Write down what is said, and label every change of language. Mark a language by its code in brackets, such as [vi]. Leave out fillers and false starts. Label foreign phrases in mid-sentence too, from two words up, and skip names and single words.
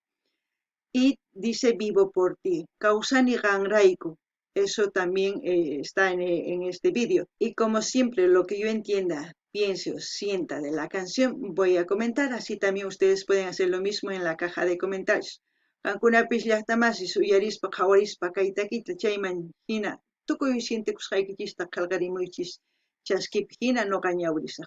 [es] Y dice Vivo por ti. Kausani Ganraiku. Eso también está en este vídeo. Y como siempre, lo que yo entienda, piense o sienta de la canción, voy a comentar. Así también ustedes pueden hacer lo mismo en la caja de comentarios. [qu] Kankunapis llaqtamasis uyarispa qhawarispa kaytakita chayman hina tukuy sintikusqaykichista qillqarimuychis chaskipi hina noqa ñawrisaq.